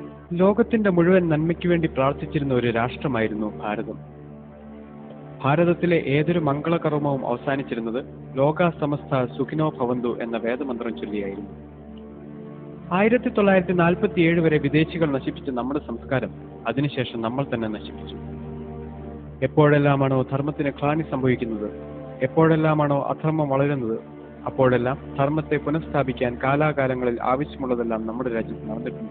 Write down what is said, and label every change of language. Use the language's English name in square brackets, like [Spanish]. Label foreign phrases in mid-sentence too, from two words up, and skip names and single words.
[Malayalam] ലോകത്തിന്റെ മുഴുവൻ നന്മയ്ക്ക് വേണ്ടി പ്രാർത്ഥിച്ചിരുന്ന ഒരു രാഷ്ട്രമായിരുന്നു ഭാരതം. ഭാരതത്തിലെ ഏതൊരു മംഗളകർമ്മവും അവസാനിച്ചിരുന്നത് [Sanskrit] ലോകാ സമസ്ത സുഖിനോ ഭവന്തു [Malayalam] എന്ന വേദമന്ത്രം ചൊല്ലിയായിരുന്നു. 1947 വരെ വിദേശികൾ നശിപ്പിച്ച നമ്മുടെ സംസ്കാരം അതിനുശേഷം നമ്മൾ തന്നെ നശിപ്പിച്ചു. എപ്പോഴെല്ലാമാണോ ധർമ്മത്തിന് ഗ്ലാനി സംഭവിക്കുന്നത്, എപ്പോഴെല്ലാമാണോ അധർമ്മം വളരുന്നത്, അപ്പോഴെല്ലാം ധർമ്മത്തെ പുനഃസ്ഥാപിക്കാൻ കാലാകാലങ്ങളിൽ ആവശ്യമുള്ളതെല്ലാം നമ്മുടെ രാജ്യത്ത് നടന്നിട്ടുണ്ട്.